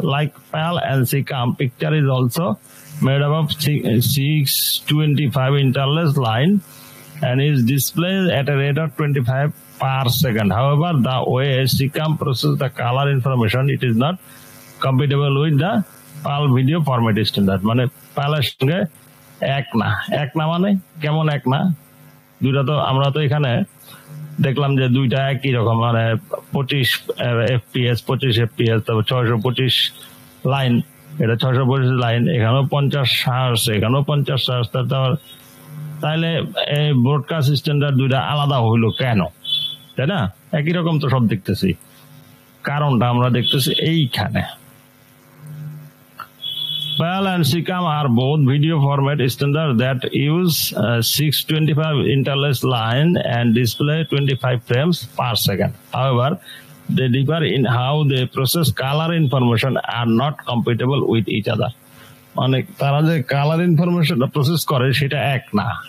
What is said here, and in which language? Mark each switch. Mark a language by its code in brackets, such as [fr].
[en] Like PAL and SICAM, picture is also made up of 625 interlaced line and is displayed at a rate of 25 per second. However, the way SICAM processes the color information, it is not compatible with the PAL video format standard. [bn] মানে PAL এর সঙ্গে এক না মানে কেমন এক না? দুইটা তো আমরা তো এখানে দেখলাম যে দুইটা একই রকম, মানে 25 এফপিএস, 25 এফপিএস, তারপর 625 লাইন, এটা 625 লাইন, এখানেও 50 হার্জ, এখানেও 50 হার্জ। তাহলে এই ব্রডকাস্ট স্ট্যান্ডার্ড দুইটা আলাদা হইলো কেন? তাই না? একই রকম তো সব দেখতেছি। কারণটা আমরা দেখতেছি এইখানে। [en] PAL and SICAM are both video format standards that use 625 interlaced line and display 25 frames per second. However, they differ in how they process color information are not compatible with each other. [bn] মানে তারা যে colour ইনফরমেশনটা process করে সেটা এক না।